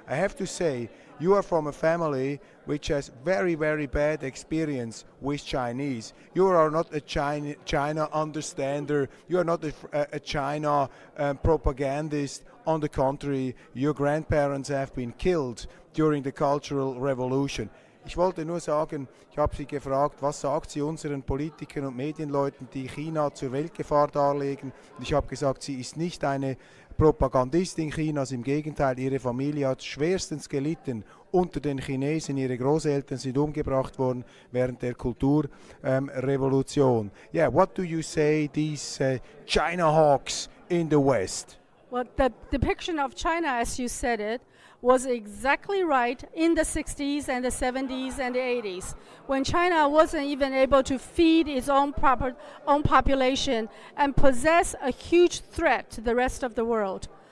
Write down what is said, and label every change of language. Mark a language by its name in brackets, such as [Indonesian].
[English] I have to say, you are from a family which has very, very bad experience with Chinese. You are not a China understander. You are not a China propagandist. On the contrary, your grandparents have been killed during the Cultural Revolution. [German] Ich wollte nur sagen, ich habe Sie gefragt, was sagt sie unseren Politikern und Medienleuten, die China zur Weltgefahr darlegen? Und ich habe gesagt, sie ist nicht eine Propagandistin Chinas, im Gegenteil, ihre Familie hat schwerstens gelitten unter den Chinesen. Ihre Großeltern sind umgebracht worden während der Kulturrevolution. [English] Yeah, what do you say these China hawks in the West? Well, the depiction of China, as you said it, was exactly right in the 60s and the 70s and the 80s, when China wasn't even able to feed its own population and possess a huge threat to the rest of the world.